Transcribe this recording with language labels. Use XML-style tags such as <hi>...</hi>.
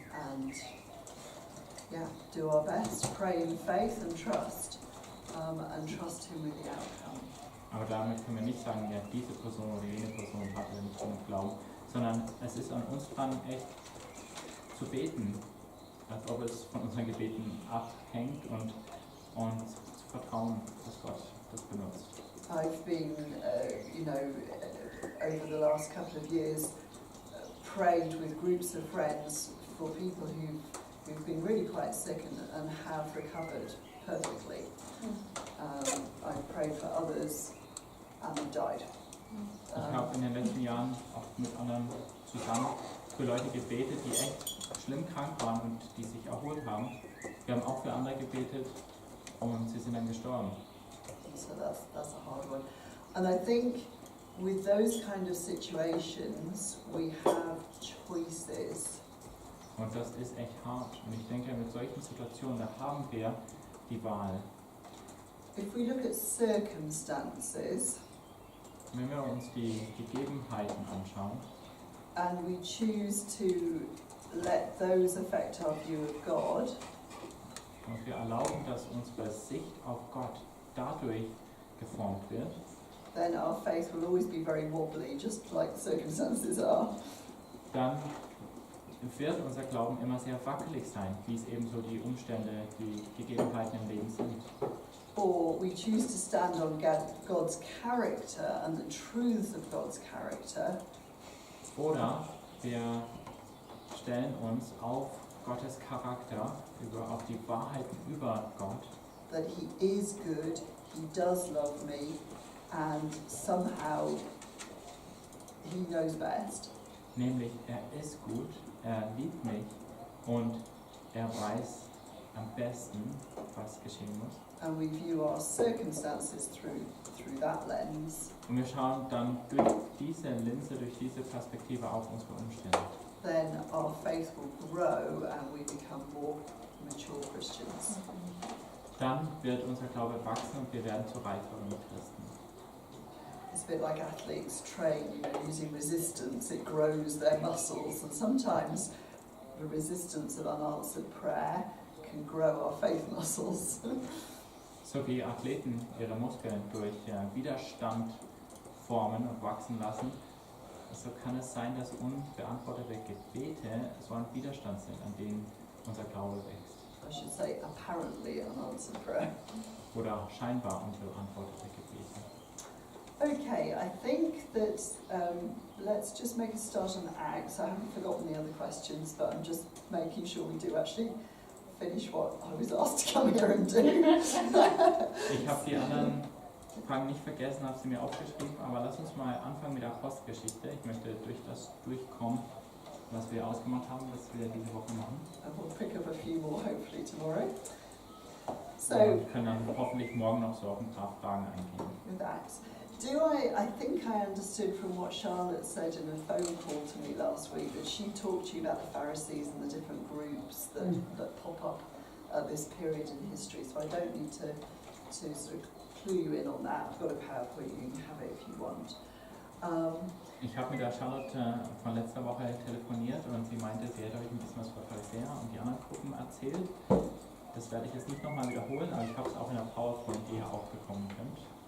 <en>And do our best, pray in faith and trust Him with the outcome.</en> <de>Aber damit können wir nicht sagen, ja, diese Person oder jene Person hat nicht genug Glauben, sondern es ist an uns dran, echt zu beten, als ob es von unseren Gebeten abhängt, und zu vertrauen, dass Gott das benutzt.</de> <en>I've been, over the last couple of years, prayed with groups of friends for people who've been really quite sick and have recovered perfectly. I've prayed for others and have died.</en> <de>Ich habe in den letzten Jahren auch mit anderen zusammen für Leute gebetet, die echt schlimm krank waren und die sich erholt haben. Wir haben auch für andere gebetet und sie sind dann gestorben.</de> <en>So that's a hard one. And I think with those kind of situations we have choices.</en> <de>Und das ist echt hart. Und ich denke, mit solchen Situationen, da haben wir die Wahl.</de> <en>If we look at circumstances,</en> <de>wenn wir uns die Gegebenheiten anschauen,</de> <en>and we choose to let those affect our view of God,</en> <de>und wir erlauben, dass unsere Sicht auf Gott dadurch geformt wird,</de> <en>then our faith will always be very wobbly, just like circumstances are.</en> <de>Dann wird unser Glauben immer sehr wackelig sein, wie es eben so die Umstände, die Gegebenheiten im Leben sind.</de> <en>Or we choose to stand on God's character and the truths of God's character.</en> <de>Oder wir stellen uns auf Gottes Charakter, auf die Wahrheiten über Gott.</de> <en>That He is good, He does love me, and somehow He knows best.</en> <de>Nämlich, er ist gut, er liebt mich und er weiß am besten, was geschehen muss.</de> <en>And we view our circumstances through that lens.</en> <de>Und wir schauen dann durch diese Linse, durch diese Perspektive auf unsere Umstände.</de> <en>Then our faith will grow and we become more mature Christians.</en> <de>Dann wird unser Glaube wachsen und wir werden zu reiferen Christen.</de> <en>It's a bit like athletes train, using resistance. It grows their muscles, and sometimes the resistance of unanswered prayer can grow our faith muscles.</en> <de>So wie Athleten ihre Muskeln durch Widerstand formen und wachsen lassen, so kann es sein, dass unbeantwortete Gebete so ein Widerstand sind, an dem unser Glaube wächst.</de> <en>I should say apparently unanswered prayer.</en> <de>Oder scheinbar unbeantwortete Gebete.</de> <en>Okay, I think that let's just make a start on Acts. I haven't forgotten the other questions, but I'm just making sure we do actually finish what I was asked to come here and do.</en> <de>Ich habe die anderen Fragen nicht vergessen, habe sie mir aufgeschrieben, aber lass uns mal anfangen mit der Apostelgeschichte. Ich möchte durch das durchkommen, was wir ausgemacht haben, was wir diese Woche machen.</de> <en>And we'll pick up a few more hopefully tomorrow. So,</en> <de>und können dann hoffentlich morgen noch so auf ein paar Fragen eingehen.</de> <en>With Acts. I think I understood from what Charlotte said in a phone call to me last week that she talked to you about the Pharisees and the different groups that pop up at this period in history. So I don't need to sort of clue you in on that. I've got a PowerPoint, you can have it if you want.</en> <de>Ich habe mit der Charlotte von letzter Woche telefoniert und sie meinte, sie hätte euch ein bisschen was von Pharisäer und die anderen Gruppen erzählt. Das werde ich jetzt nicht nochmal wiederholen, aber ich habe es auch in der PowerPoint, die ihr auch bekommen könnt.</de>